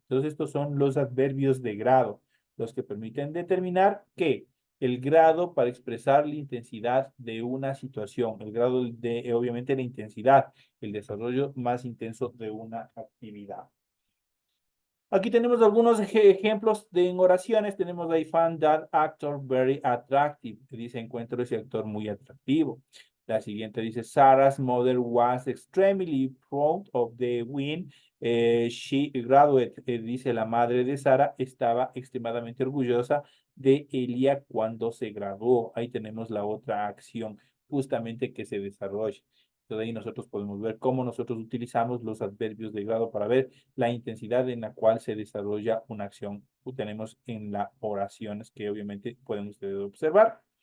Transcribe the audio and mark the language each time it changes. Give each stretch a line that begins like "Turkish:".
Spanish: Entonces, estos son los adverbios de grado, los que permiten determinar que el grado para expresar la intensidad de una situación, el grado de, obviamente, la intensidad, el desarrollo más intenso de una actividad. Aquí tenemos algunos ejemplos en oraciones. Tenemos
English: I found that actor very attractive. Dice, encuentro ese actor muy atractivo.
Spanish: La siguiente dice,
English: Sarah's mother was extremely proud of the win. She graduated.
Spanish: Dice, la madre de Sara estaba extremadamente orgullosa de Elia cuando se graduó. Ahí tenemos la otra acción justamente que se desarrolla. Entonces ahí nosotros podemos ver cómo nosotros utilizamos los adverbios de grado para ver la intensidad en la cual se desarrolla una acción que tenemos en las oraciones que obviamente pueden ustedes observar.